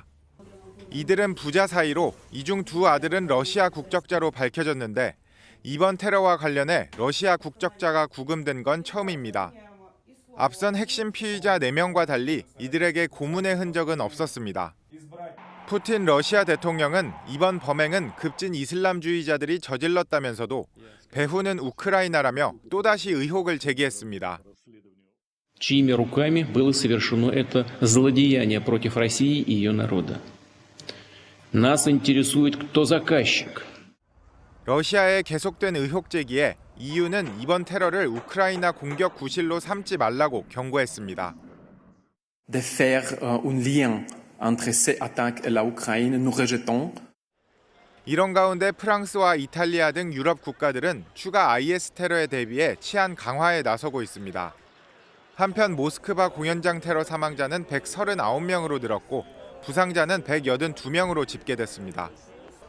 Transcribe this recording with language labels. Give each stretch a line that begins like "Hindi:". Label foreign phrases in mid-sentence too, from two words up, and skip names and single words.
Korean: 이들은 부자 사이로 이 중 2 아들은 러시아 국적자로 밝혀졌는데 이번 테러와 관련해 러시아 국적자가 구금된 건 처음입니다. 앞선 핵심 피의자 4명과 달리 이들에게 고문의 흔적은 없었습니다. 푸틴 러시아 대통령은 이번 범행은 급진 이슬람주의자들이 저질렀다면서도 배후는 우크라이나라며 또다시 의혹을 제기했습니다.
Russian: Чьими руками было совершено это злодеяние против России и ее народа. Нас интересует, кто заказчик.
Korean: 러시아의 계속된 의혹 제기에 EU는 이번 테러를 우크라이나 공격 구실로 삼지 말라고 경고했습니다.
French: De faire un lien entre ces attaques et la Ukraine, nous rejetons.
Korean: 이런 가운데 프랑스와 이탈리아 등 유럽 국가들은 추가 IS 테러에 대비해 치안 강화에 나서고 있습니다. 한편 모스크바 공연장 테러 사망자는 139명으로 늘었고 부상자는 182명으로 집계됐습니다.